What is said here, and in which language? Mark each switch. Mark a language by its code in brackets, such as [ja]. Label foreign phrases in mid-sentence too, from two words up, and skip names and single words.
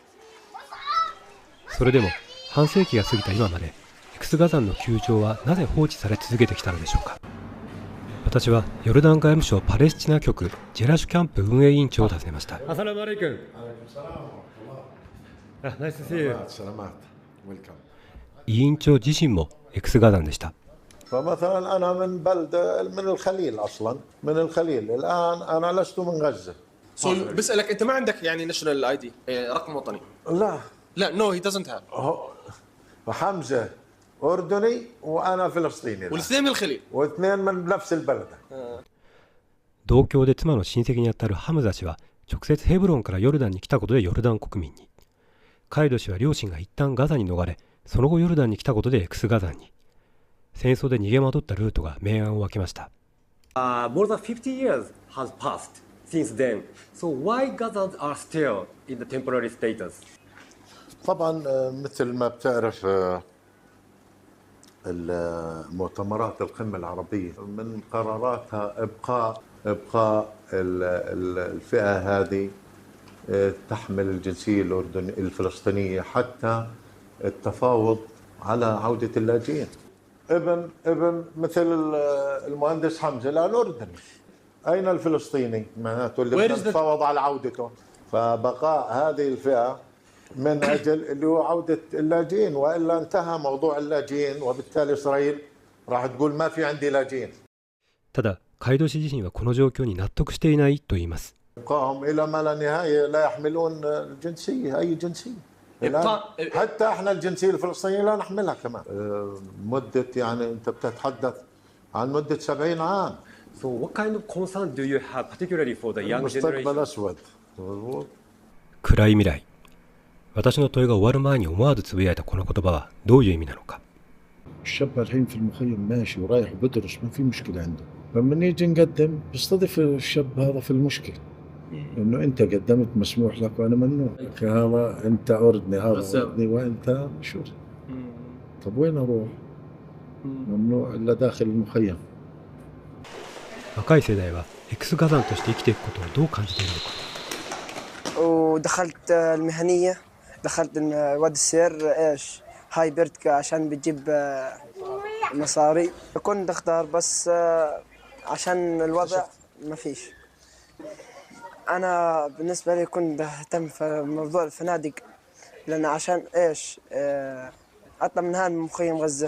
[ja] それでも半世紀が過ぎた今まで、X ガザンの窮状はなぜ放置され続けてきたのでしょうか。私はヨルダン外務省パレスチナ局ジェラシュキャンプ運営委員長を訪ねました。 [ar] السلام عليكم. [en] Nice see you. [ja] 委員長自身も X ガザンでした。 [ar] فمثلا أنا من بلدة من الخليل أصلا من الخليل الآن أنا لست من غزة. بسألك أنت ما عندك يعني [en] national ID [ar] رقم وطني؟ لا [en] no he doesn't have. [ar] حمزة أردني وأنا فلسطيني. والاثنين من الخليل. واثنين من نفس البلد. [ja] 同郷で妻の親戚にあたるハムザ氏は直接ヘブロンからヨルダンに来たことでヨルダン国民に。カイド氏は両親が一旦ガザに逃れ、その後ヨルダンに来たことで X ガザンに。戦争で逃げ惑ったルートが明暗を分けました。 [en] More than 50 years has passed since then. So why Gazans are still in the temporary status? [ar] طبعا مثل ما بتعرف المؤتمرات القمة العربية من قراراتها إبقاء الفئة هذه تحمل الجنسية الفلسطينية حتى التفاوض على عودة اللاجئين. ابن مثل المهندس حمزة الآن أردني. أين الفلسطيني معناته اللي تفاوض على عودته؟ فبقاء هذه الفئة من أجل اللي هو عودة اللاجئين، وإلا انتهى موضوع اللاجئين وبالتالي إسرائيل راح تقول ما في عندي لاجئين. [ja] ただカイド氏自身はこの状況に納得していないと言います。 [ar] إبقاهم إلى ما لا نهاية لا يحملون الجنسية أي جنسية. حتى احنا الجنسية الفلسطينية لا نحملها كمان. مدة يعني أنت بتتحدث عن مدة 70 عام. [en] So what kind of concern do you have particularly for the young generation? [ar] مستقبل أسود. [ja] 暗い未来。私の問いが終わる前に思わずつぶやいたこの言葉はどういう意味なのか。 [ar] الشاب الحين في المخيم ماشي ورايح وبدرس ما في مشكلة عنده. لما نيجي نقدم بيستضيف الشاب هذا في المشكلة. إنه أنت قدمت مسموح لك وأنا ممنوع. هذا أنت أردني هذا أردني وأنت شو؟ طب وين أروح؟ ممنوع إلا داخل المخيم. [ja] 若い世代は X ガザンとして生きていくことをどう感じているのか。 [ar] ودخلت المهنية دخلت واد السير إيش هاي بيرتكا عشان بتجيب مصاري كنت أختار بس عشان الوضع ما فيش. أنا بالنسبة لي كنت أهتم في موضوع الفنادق لأن عشان إيش أطلع من هذا مخيم غزة.